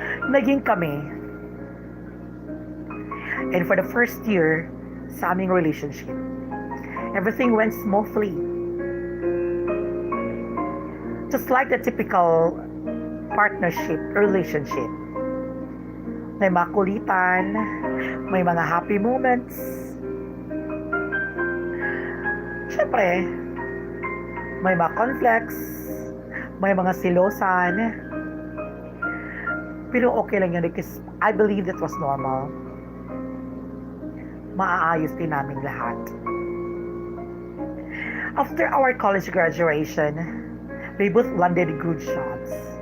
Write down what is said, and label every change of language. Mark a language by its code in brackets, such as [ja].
[tl] Naging kami. [en] And for the first year [tl] sa aming [en] relationship, everything went smoothly. Just like the typical partnership, relationship. [tl] May mga kulitan, may mga happy moments. Siyempre, may mga conflicts, may mga silosan. Pero okay lang yun [en] because I believe that was normal. [tl] Maaayos din namin lahat. [en] After our college graduation, we both landed good jobs.